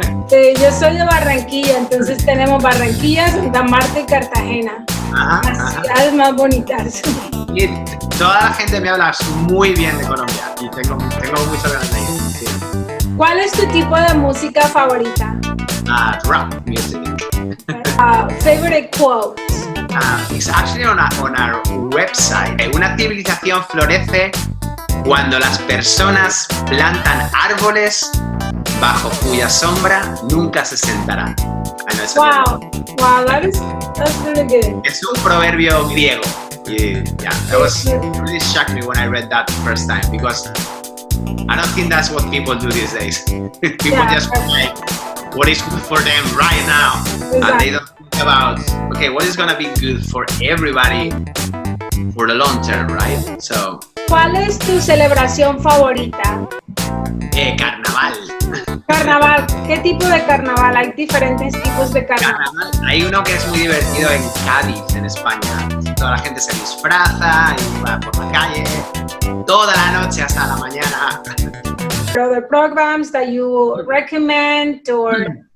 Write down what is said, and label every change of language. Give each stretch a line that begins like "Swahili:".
Spanish: Yo soy de Barranquilla, entonces tenemos Barranquilla, Santa Marta y Cartagena. Las ciudades más bonitas. Y toda la gente me habla muy bien de Colombia y tengo muchas ganas de ir. Sí. ¿Cuál es tu tipo de música favorita?
English: Rock music. Favorite quote. It's actually on our website.
Spanish: Una civilización florece cuando las personas plantan árboles bajo cuya sombra nunca se sentarán.
English: Wow, that's really good.
Spanish: Es un proverbio griego.
English: That was really shocked me when I read that the first time, because I don't think that's what people do these days. People just like what is good for them right now, and they don't think about what is gonna be good for everybody for the long term, right? So.
Spanish: ¿Cuál es tu celebración favorita? Carnaval. Carnaval. ¿Qué tipo de carnaval? Hay diferentes tipos de carnaval. Hay uno que es muy divertido en Cádiz, en España. Toda la gente se disfraza y va por la calle toda la noche hasta la mañana.
English: Other programs that you recommend or?